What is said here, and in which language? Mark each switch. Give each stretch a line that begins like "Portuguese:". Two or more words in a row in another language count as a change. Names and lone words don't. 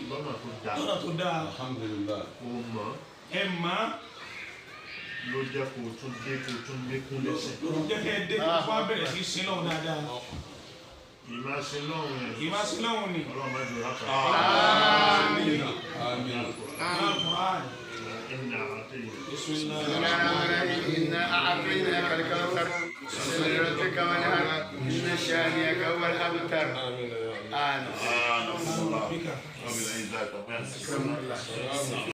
Yoruba: lọ́nà tó dáa.
Arabic: Alhamdulillah.
Yoruba: kò mọ̀. ẹ mọ̀. ló jẹ́ kó tún lékún lẹ́sẹ̀. ló jẹ́ kẹ́ ẹ dé kó wá bẹ̀rẹ̀ sí sin lọ́hùn dáadáa. ìmásílọ́hùn ni. Ọlọ́run má jọ lápá. àmín.
Arabic: بسم الله إنا أعطيناك الكوثر لربك وانحر إن شانئك هو الأبتر. آمين. رب العزة